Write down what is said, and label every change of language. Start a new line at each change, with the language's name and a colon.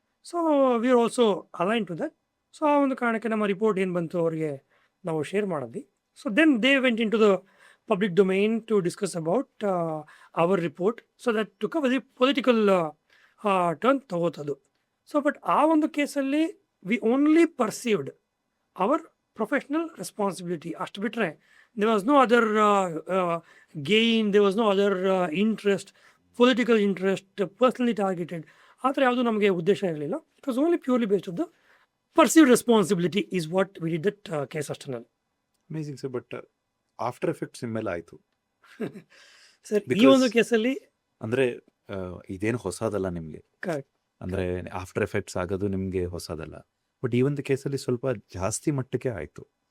Kannada: So
English: We are also align to that.
Kannada: So ಆ ಒಂದು ಕಾರಣಕ್ಕೆ ನಮ್ಮ ರಿಪೋರ್ಟ್ ಏನು ಬಂತು ಅವರಿಗೆ ನಾವು ಶೇರ್ ಮಾಡಿದ್ವಿ.
English: So then they went into the public domain to discuss about our report. So that took a very political turn ತಗೋತದು. So but
Kannada: ಆ ಒಂದು ಕೇಸಲ್ಲಿ
English: we only perceived our professional responsibility
Kannada: ಅಷ್ಟು ಬಿಟ್ಟರೆ
English: there was no other gain, there was no other interest, political interest, personally targeted.
Kannada: ಆ ಥರ ಯಾವುದು ನಮಗೆ ಉದ್ದೇಶ ಇರಲಿಲ್ಲ.
English: It was only purely based of the perceived responsibility is what we did that case ಅಷ್ಟೇ. Amazing sir. But after effects
Kannada: ಮೇಲೆ ಆಯಿತು sir ಈ
English: Because-
Kannada: ಒಂದು ಕೇಸಲ್ಲಿ ಅಂದರೆ ಇದೇನು ಹೊಸದಲ್ಲ ನಿಮಗೆ.
English: correct
Kannada: ಅಂದರೆ ಆಫ್ಟರ್ ಎಫೆಕ್ಟ್ಸ್ ಆಗೋದು ನಿಮಗೆ ಹೊಸದಲ್ಲ. ಬಟ್ ಈ ಒಂದು ಕೇಸಲ್ಲಿ ಸ್ವಲ್ಪ ಜಾಸ್ತಿ ಮಟ್ಟಕ್ಕೆ ಆಯಿತು.